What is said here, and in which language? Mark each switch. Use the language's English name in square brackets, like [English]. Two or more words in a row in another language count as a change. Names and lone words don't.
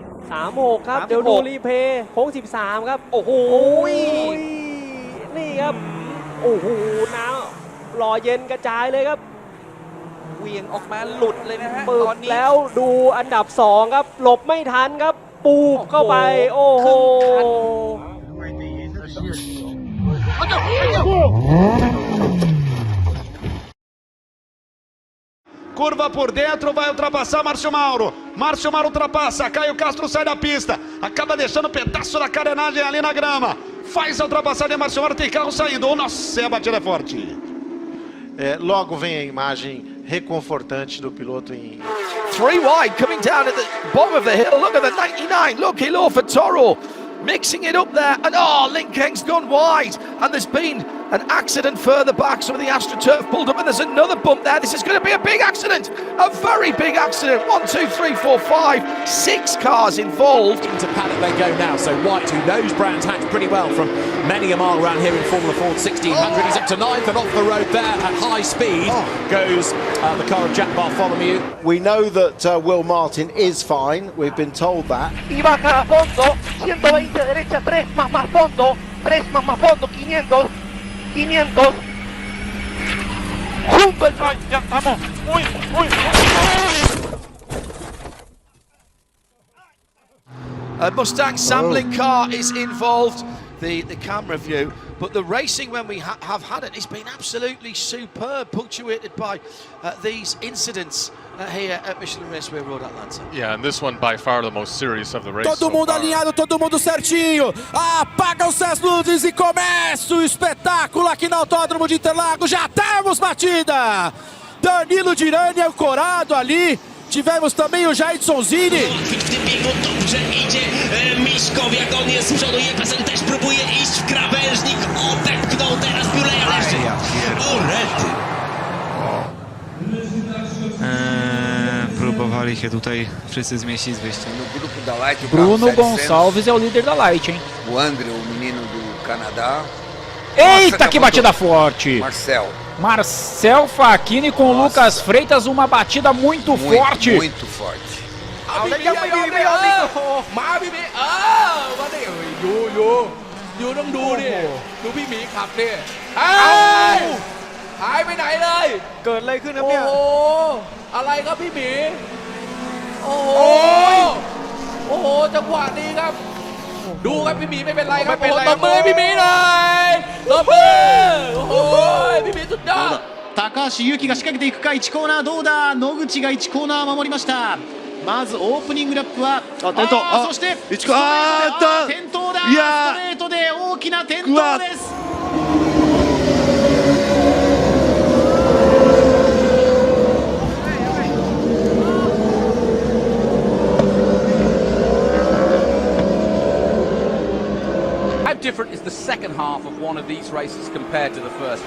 [Thai] 3-6 ครับ เดี๋ยวดูรีเพย์โค้ง 13 ครับ โอ้โห นี่ครับ โอ้โห น้ำหล่อเย็นกระจายเลยครับ เวียงออกมาหลุดเลยนะฮะ ปึ ต ก อนนี้ แล้วดูอันดับ 2 ครับ หลบไม่ทันครับ ปูบเข้าไป โอ้โห [Portuguese] Curva por dentro, vai ultrapassar Márcio Mauro. Márcio Mauro ultrapassa, Caio Castro sai da pista. Acaba deixando um pedaço da carenagem ali na grama. Faz a ultrapassagem, Márcio Mauro tem carro saindo. Oh, nossa, a batida é forte. Logo vem a imagem reconfortante do piloto em... [English] 3 wide, coming down at the bottom of the hill. Look at the 99. Look, Hilo for Toro. Mixing it up there. And Link Keng's gone wide. And there's been an accident further back. Some of the AstroTurf pulled up. And there's another bump there. This is going to be a big accident. A very big accident. 1, 2, 3, 4, 5. 6 cars involved. Into paddock they go now. So White, who knows Brands Hatch pretty well from many a mile around here in Formula Ford 1600. He's up to 9th and off the road there at high speed goes the car of Jack Bartholomew. We know that Will Martin is fine. We've been told that. [Spanish] Y baja a fondo, 120 derecha, 3 más fondo, 3 más fondo, 500, 500. Junto el ya estamos. Uy, uy. [English] A Mustang sampling car is involved, the camera view, but the racing when we have had it has been absolutely superb, punctuated by these incidents here at Michelin Raceway Road Atlanta. Yeah, and this one by far the most serious of the race. [Portuguese] Todo mundo alinhado, todo mundo certinho. Apagam-se as luzes e começa o espetáculo aqui no Autódromo de Interlagos. Já temos batida. Danilo Dirani ancorado ali. Tivemos também o Jaidson Zini. [Polish] Dobrze idzie Miśkow, jak on jest z przodu. Jefferson też próbuje iść w krawężnik. Odepchnął teraz Buleja, ale jeszcze... O, rety! Próbowali się tutaj wszyscy zmieścić z wyjściem. [Portuguese] Bruno Gonçalves é o líder da Light, hein? O André, o menino do Canadá. Eita, que batida forte! Marcel Facchini com o Lucas Freitas, uma batida muito forte. Muito forte. [Thai] เอาแล้วยังไม่ยอมเลยมาพี่หมีมาดิยูต้องดูดิดูพี่หมีขับดิหายไปไหนเลยเกิดอะไรขึ้นครับเนี่ยโอ้โหอะไรครับพี่หมีโอ้โหจังหวะนี้ครับดูครับพี่หมีไม่เป็นไรครับโอ้โหตบมือพี่หมีหน่อยตบมือโอ้โหพี่หมีสุดยอด [Japanese] 高橋優輝が仕掛けていくか。1コーナーどうだ。野口が1コーナー守りました。まずオープニングラップは転倒。そして転倒だ。ストレートで大きな転倒です。 [English] How different is the second half of one of these races compared to the first?